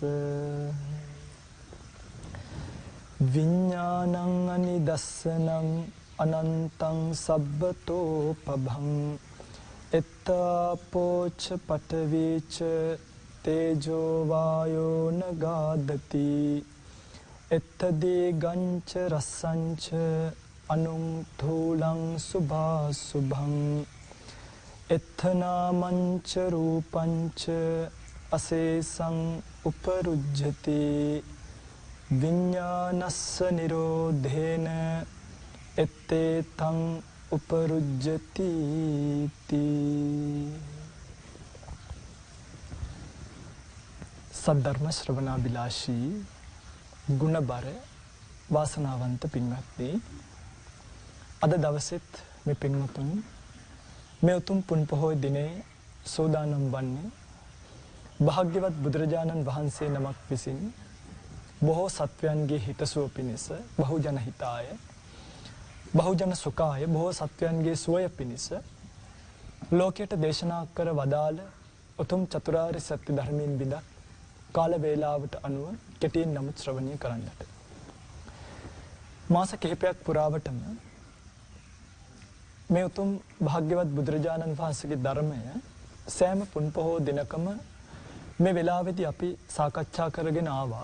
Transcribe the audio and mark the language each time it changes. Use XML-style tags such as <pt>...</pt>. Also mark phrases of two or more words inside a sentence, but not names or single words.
<pi>විඥානං අනිදස්සනං අනන්තං සබ්බතෝ පභං එත්තාපෝච පඨවීච තේජෝ වායෝ නගාදති එත්තදී ගංච රස්සංච අනුං ධූලං සුභාසුභං එත්තනාමංච රූපංච අසේසං උපරුජ්ජති විඤ්ඤානස්ස නිරෝධේන එත්තේතං උපරුජ්ජති</pi> <si>සද්ධර්ම ශ්‍රවණාබිලාෂී ගුණබර වාසනාවන්ත පින්වත්නි අද දවසෙත් මේ පින්වතුන් මේ උතුම් පුන් පොහොය දිනේ සෝදානම් වන්නේ භාග්‍යවත් බුදුරජාණන් වහන්සේ නමක් විසින් බොහෝ සත්වයන්ගේ හිතසුව පිණිස</si> <pi>බහුජන හිතාය බහුජන සුඛාය</pi> <si>බොහෝ සත්වයන්ගේ සුවය පිණිස ලෝකයට දේශනා කර වදාළ උතුම් චතුරාර්ය සත්‍ය ධර්මයෙන් බිඳක් කාල වේලාවට අනුව කෙටියෙන් නමුත් ශ්‍රවණය කරන්නට මාස කිහිපයක් පුරාවටම මේ උතුම් භාග්‍යවත් බුදුරජාණන් වහන්සේගේ ධර්මය සෑම පුන් පොහෝ දිනකම මේ වෙලාවේදී අපි සාකච්ඡා කරගෙන ආවා.</si>